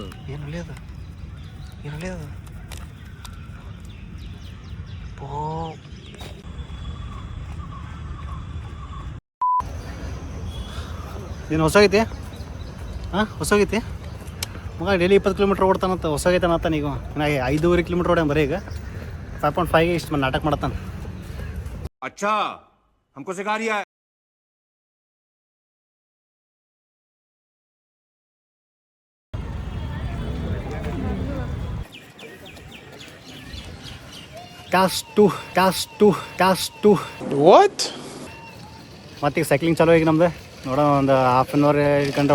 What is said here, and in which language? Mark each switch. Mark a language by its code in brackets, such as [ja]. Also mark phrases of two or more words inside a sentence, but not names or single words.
[kn] ಏನು ಒಳ್ಳೆಯದು ಏನು ಹೊಸಾಗೈತಿ ಹೊಸಾಗೈತಿ ಮಗ ಡೈಲಿ 20 ಕಿಲೋಮೀಟ್ರ್ ಓಡ್ತಾನಂತ ಹೊಸಾಗೈತೆ ಅನ್ನತ್ತಾನ ಈಗ ನಾ 5.5 ಕಿಲೋಮೀಟ್ರ್ ಓಡ್ಯಾನ ಬರೀ ಈಗ 5.5 ಇಷ್ಟು ನಾಟಕ ಮಾಡತ್ತಾನ [hi] अच्छा हमको सिखा रिया है [en] toss two What? [kn] ಮತ್ತೀಗ ಸೈಕ್ಲಿಂಗ್ ಚಾಲೋ ಈಗ ನಮ್ದು ನೋಡೋಣ ಒಂದು [en] half an hour [kn] ಇಟ್ಕೊಂಡ್ರೆ